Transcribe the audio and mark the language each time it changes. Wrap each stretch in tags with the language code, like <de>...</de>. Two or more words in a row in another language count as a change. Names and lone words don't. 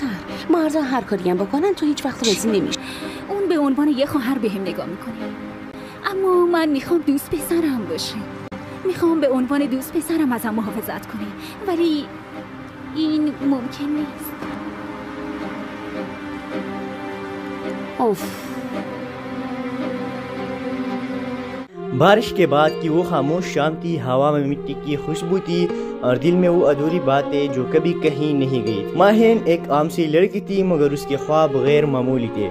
<fa>مردا هر کاری هم بکنن تو هیچ وقت راضی نمیشه. اون به عنوان یه خواهر بهم نگاه میکنه، اما من میخوام دوست پسرم باشه. میخوام به عنوان دوست پسرم ازم محافظت کنه، ولی این ممکن نیست. اوف.</fa> <ur>بارش کے بعد کی وہ خاموش شام تھی، ہوا میں مٹی کی خوشبو تھی اور دل میں وہ ادھوری باتیں جو کبھی کہیں نہیں گئی. ماہین ایک عام سی لڑکی تھی مگر اس کے خواب غیر معمولی تھے.</ur>